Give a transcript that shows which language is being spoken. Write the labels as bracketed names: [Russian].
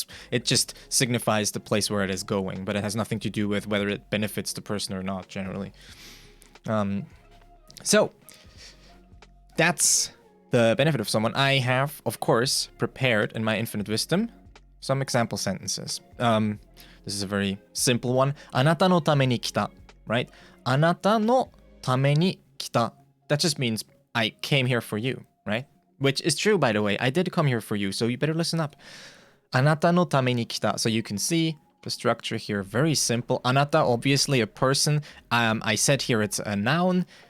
[English] It just signifies the place where it is going, but it has nothing to do with whether it benefits the person or not, generally. So that's the benefit of someone. I have, of course, prepared in my infinite wisdom some example sentences. This is a very simple one. [Japanese] あなたのために来た, [English] right? [Japanese] あなたのために来た. [English] That just means I came here for you, right? Which is true, by the way. I did come here for you, so you better listen up. [Japanese] あなたのために来た. [English] So you can see the structure here, very simple. あなた, obviously a person. I said here it's a noun.